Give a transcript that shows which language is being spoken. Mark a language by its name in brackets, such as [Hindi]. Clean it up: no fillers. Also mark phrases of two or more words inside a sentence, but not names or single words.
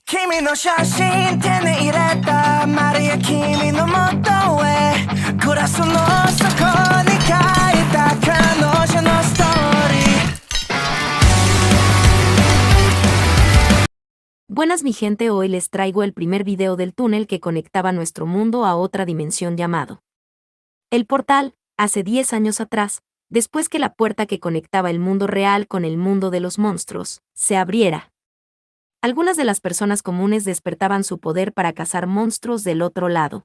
[Japanese] 君の写真手に入れたマリア君の元へグラスの底に書いた彼女のストーリー [Spanish] Buenas mi gente, hoy les traigo el primer video del túnel que conectaba nuestro mundo a otra dimensión llamado el portal. Hace 10 años atrás, después que la puerta que conectaba el mundo real con el mundo de los monstruos se abriera, algunas de las personas comunes despertaban su poder para cazar monstruos del otro lado.